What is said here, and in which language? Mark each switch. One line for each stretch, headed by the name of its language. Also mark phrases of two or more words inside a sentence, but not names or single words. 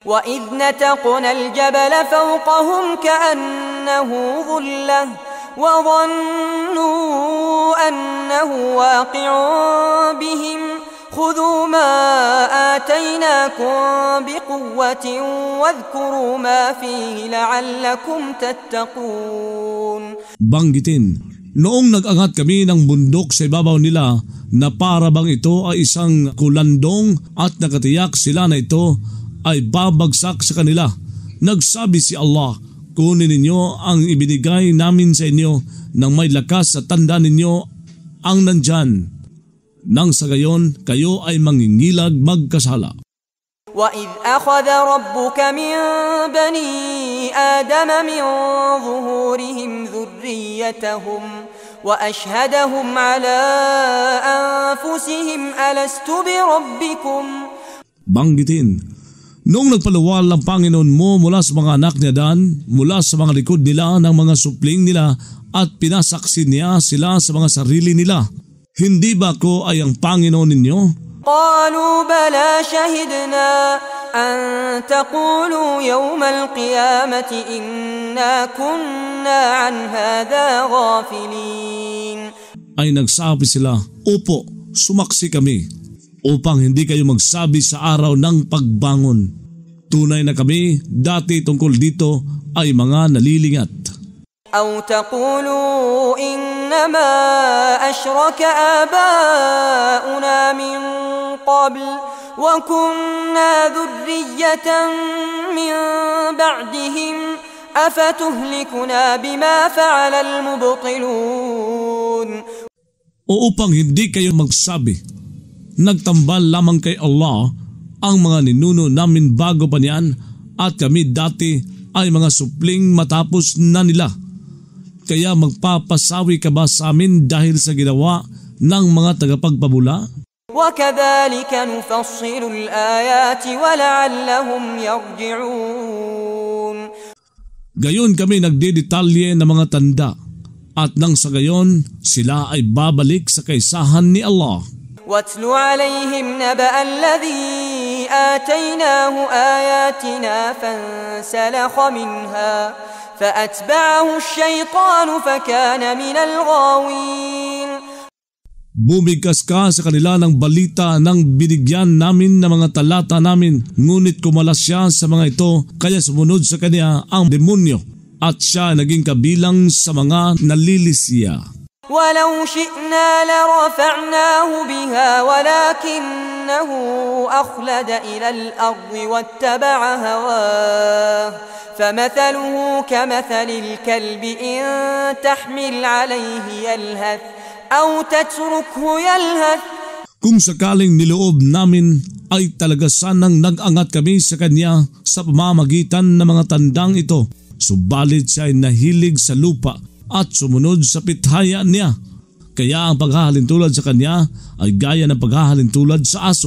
Arabic: وَإِذْ نَتَقْنَا الْجَبَلَ فَوْقَهُمْ كَأَنَّهُ ظُلَّةٌ وَظَنُّوا أَنَّهُ وَاقِعٌ بِهِمْ خُذُوا مَا آتَيْنَاكُمْ بِقُوَّةٍ وَاذْكُرُوا مَا فِيهِ لَعَلَّكُمْ تَتَّقُونَ.
Filipino: Banggitin, noong nag-angat kami ng bundok sa ibabaw nila na para bang ito ay isang kulandong at nakatiyak sila na ito ay babagsak sa kanila. Nagsabi si Allah, kunin ninyo ang ibinigay namin sa inyo nang may lakas sa tanda ninyo ang nandyan. Nang sa gayon, kayo ay mangingilag magkasala.
Arabic: وَإِذْ أَخَذَ رَبُّكَ مِنْ بَنِي آدَمَ مِنْ ظُهُورِهِمْ ذُرِّيَّتَهُمْ وَأَشْهَدَهُمْ عَلَى أَنفُسِهِمْ أَلَسْتُ بِرَبِّكُمْ.
Filipino: Banggitin, noong nagpaluwal ang Panginoon mo mula sa mga anak ni Adan, mula sa mga likod nila ng mga supling nila at pinasaksi niya sila sa mga sarili nila, hindi ba ko ay ang Panginoon ninyo?
Arabic: قالوا بلى شهدنا أن تقولوا يوم القيامة إنا كنا عن هذا غافلين.
Filipino: Ay nagsabi sila, opo, sumaksi kami, upang hindi kayo magsabi sa araw ng pagbangon. Tunay na kami dati tungkol dito ay mga nalilingat.
Arabic: أو تقولوا إنما أشرك آباؤنا من قبل وكنا ذرية من بعدهم أفتهلكنا بما فعل المبطلون.
Filipino: O upang hindi kayo magsabi, nagtambal lamang kay Allah ang mga ninuno namin bago pa niyan at kami dati ay mga supling matapos na nila. Kaya magpapasawi ka ba sa amin dahil sa ginawa ng mga tagapagpabula?
Arabic: وَكَذَلِكَ نُفَصِّلُ الْآيَاتِ وَلَعَلَّهُمْ يَرْجِعُونَ.
Filipino: Gayon kami nagdedetalye ng mga tanda at nang sa gayon sila ay babalik sa kaisahan ni Allah.
Arabic: وَاتْلُ عَلَيْهِمْ نَبَأَ الَّذِي آتَيْنَاهُ آيَاتِنَا فَانسَلَخَ مِنْهَا فَأَتْبَعَهُ الشَّيْطَانُ فَكَانَ مِنَ الْغَاوِينَ.
Filipino: Bumigkas ka sa kanila ng balita ng binigyan namin ng mga talata namin, ngunit kumalas siya sa mga ito, kaya sumunod sa kanya ang demonyo at siya naging kabilang sa mga nalilisya.
Arabic: وَلَوْ شِئْنَا لَرَفَعْنَاهُ بِهَا وَلَكِنَّهُ أَخْلَدَ إِلَى الْأَرْضِ وَاتَّبَعَ هَوَاهُ فَمَثَلُهُ كَمَثَلِ الْكَلْبِ إِنْ تَحْمِلْ عَلَيْهِ يَلْهَثْ أَوْ تَتْرُكْهُ يَلْهَثْ.
Filipino: Kung sakaling niloob namin ay talaga sanang nag-angat kami sa kanya sa pamamagitan ng mga tandang ito, subalit siya ay nahilig sa lupa at sumunod sa pithaya niya. Kaya ang paghahalintulad sa kanya ay gaya ng paghahalintulad sa aso.